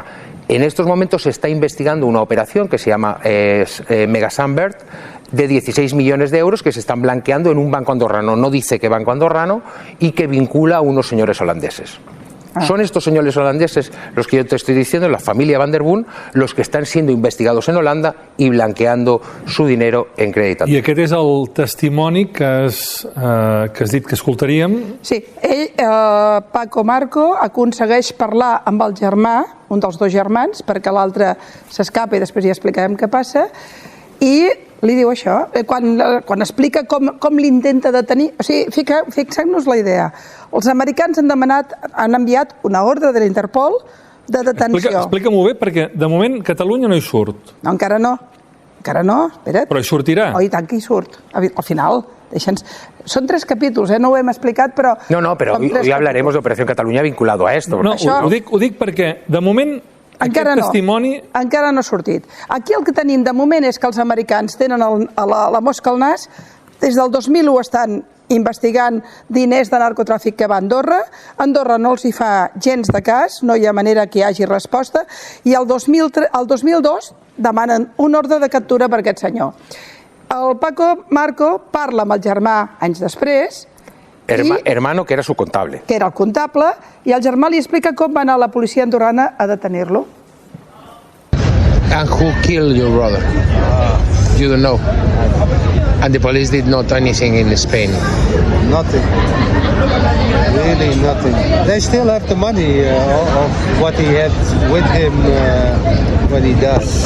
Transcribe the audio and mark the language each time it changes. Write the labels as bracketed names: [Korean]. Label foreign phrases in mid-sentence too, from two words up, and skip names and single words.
[Spanish] En estos momentos se está investigando una operación que se llama Mega Sunbird, de 16 millones de euros que se están blanqueando en un banco andorrano. No dice qué banco andorrano, y que vincula a unos señores holandeses. Son estos señores holandeses, los que yo te estoy diciendo, la familia Van der Bund, los que estan siendo investigados en Holanda i blanqueando su dinero en crèdit. [Catalan] I aquest és el testimoni que has dit que escoltaríem. Sí, ell, Paco Marco, aconsegueix parlar amb el germà, un dels dos germans, perquè l'altre s'escapa i després ja explicarem què passa, i Li diu això, quan explica com l'intenta detenir. O sigui, fixem-nos la idea. Els americans han enviat una ordre de l'Interpol de detenció. Explica-m'ho bé, perquè de moment Catalunya no hi surt. No, encara no. Encara no, espera't. Però hi sortirà. Oh, i tant que hi surt. Al final, són 3 capítols, no ho hem explicat, però... No, [Spanish] pero hoy hablaremos de Operación Cataluña vinculado a esto. [Catalan] No, ho dic perquè, de moment, aquest testimoni... Encara no ha sortit. Aquí el que tenim de moment és que els americans tenen la mosca al nas. Des del 2001 estan investigant diners de narcotràfic que va a Andorra. Andorra no els hi fa gens de cas, no hi ha manera que hi hagi resposta. I el 2002 demanen un ordre de captura per aquest senyor. El Paco Marco parla amb el germà anys després. [Spanish] Hermano, que era su contable. [Catalan] Que era el comptable, i el germà li explica com va anar la policia andorrana a detenir-lo. [English] And who killed your brother? You don't know. And the police did not anything in Spain. Nothing. Really nothing. They still have the money of what he had with him when he died.